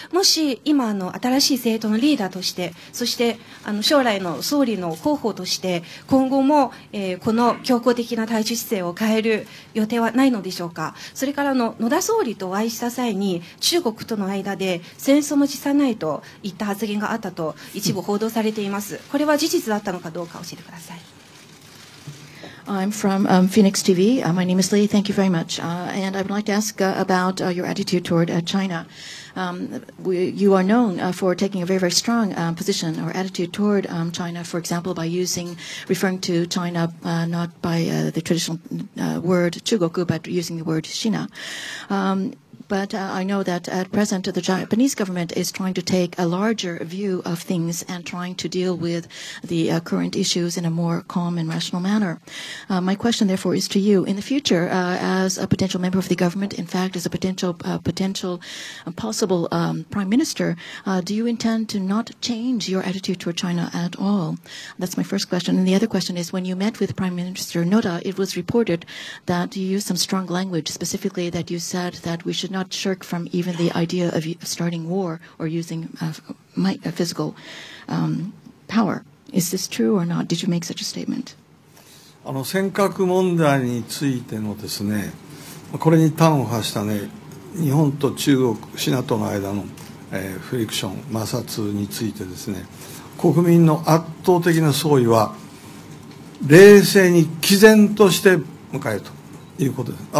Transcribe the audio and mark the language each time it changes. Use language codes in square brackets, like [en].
[ja] もし今新しい政党のリーダーとして、そして将来の総理の候補として今後も、この強硬的な対中姿勢を変える予定はないのでしょうか。それから野田総理とお会いした際に中国との間で戦争も辞さないといった発言があったと一部報道されています。これは事実だったのかどうか教えてください。 [en] I'm from Phoenix TV. My name is Lee. Thank you very much. And I would like to ask about your attitude toward China. You are known for taking a very, very strong position or attitude toward China, for example, by referring to China not by the traditional word Chugoku, but using the word Shina. But I know that at present the Japanese government is trying to take a larger view of things and trying to deal with the current issues in a more calm and rational manner. My question, therefore, is to you. In the future, as a potential member of the government, in fact, as a potential possible prime minister, do you intend to not change your attitude toward China at all? That's my first question. And the other question is, when you met with Prime Minister Noda, it was reported that you used some strong language, specifically that you said that we should not shirk from even the idea of starting war or using physical power. Is this true or not? Did you make such a statement? [ja] 尖閣問題についてのですね、これに端を発したね、日本と中国、シナとの間の、フリクション、摩擦についてですね、国民の圧倒的な総意は冷静に毅然として迎えるということです。